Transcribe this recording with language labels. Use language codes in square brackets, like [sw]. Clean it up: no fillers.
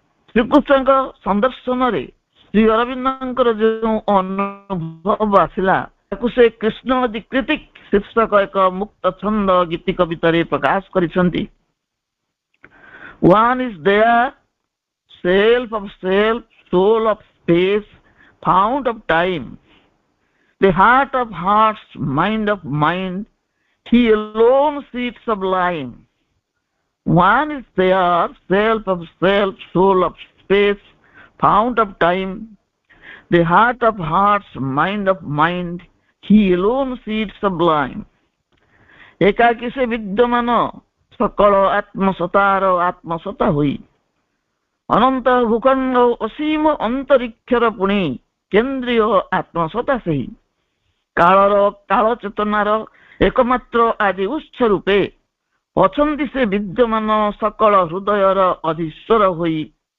[or] ଶ୍ରୀକୃଷ୍ଣଙ୍କ ସନ୍ଦର୍ଶନରେ ଶ୍ରୀ ଅରବିନ୍ଦଙ୍କର ଯେଉଁ ଅନୁଭବ ଆସିଲା, ତାକୁ ସେ କୃଷ୍ଣ ଦିକ୍ରିତିକ ଶୀର୍ଷକ ଏକ ମୁକ୍ତ ଛନ୍ଦ ଗୀତି କବିତାରେ ପ୍ରକାଶ କରିଛନ୍ତି। [en] One is there, self of self, soul of space, fount of time, the heart of hearts, mind of mind, he alone sits sublime. One is there, self of self, soul of space, fount of time, the heart of hearts, mind of mind, he alone sits sublime। [or] ଏକାକି ସେ ବିଦ୍ୟମାନ, ସକଳ ଆତ୍ମସତାର ଆତ୍ମସତା ହୋଇ, ଅନନ୍ତ ଭୂଖଣ୍ଡ ଅସୀମ ଅନ୍ତରୀକ୍ଷର ପୁଣି କେନ୍ଦ୍ରୀୟ ଆତ୍ମସତା ସେହି। କାଳର କାଳ ଚେତନାର ଏକମାତ୍ର ଆଦି ଉତ୍ସ ରୂପେ ଅଛନ୍ତି ସେ ବିଦ୍ୟମାନ, ସକଳ ହୃଦୟର ଅଧୀଶ୍ୱର ହୋଇ।